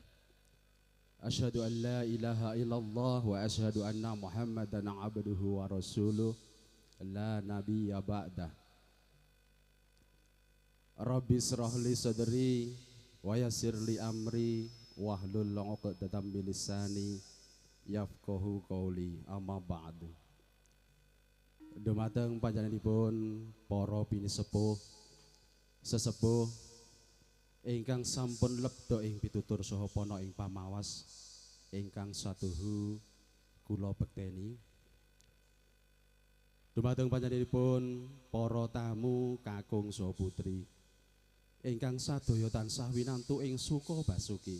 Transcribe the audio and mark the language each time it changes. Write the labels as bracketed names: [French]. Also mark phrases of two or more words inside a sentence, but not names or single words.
[Arabic] أشهد أن لا إله إلا الله وأشهد أن محمدا عبده ورسوله لا نبي بعده. رب اشرح لي صدري ويسر لي أمري واحلل عقدة من لساني يفقهوا قولي أما بعد. [Javanese] Dumateng panjenenganipun para pinisepuh sesepuh ingkang sampun lebda ing pitutur saha pana ing pamawas ingkang satuhu kula bekteni. Dumateng panjenenganipun para tamu kakung saha putri ingkang sadaya tansah winantu ing suka basuki.